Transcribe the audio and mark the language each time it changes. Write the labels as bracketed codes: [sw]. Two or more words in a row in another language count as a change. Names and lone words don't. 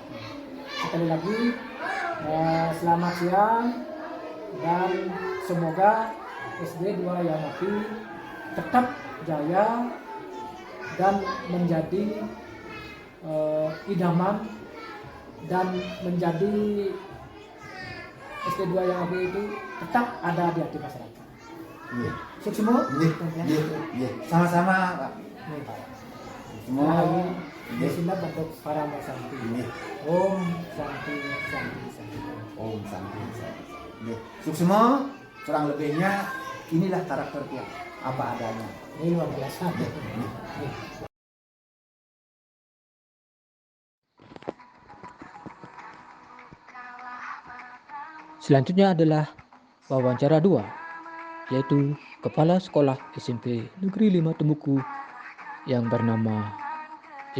[id] Sekali lagi selamat siang dan semoga SD 2 Yamapi tetap jaya dan menjadi idaman dan menjadi SD 2 Yamapi itu tetap ada di hati masyarakat. Sukses semua. Sama-sama Pak. Semua Bismillah untuk para Santi. [sa] Om Santi. Om Santi. [id] Sukses semua. Kurang lebihnya inilah karakter dia apa adanya. Ini luar biasa. Selanjutnya adalah wawancara 2, yaitu Kepala Sekolah SMP Negeri 5 Temuku yang bernama I.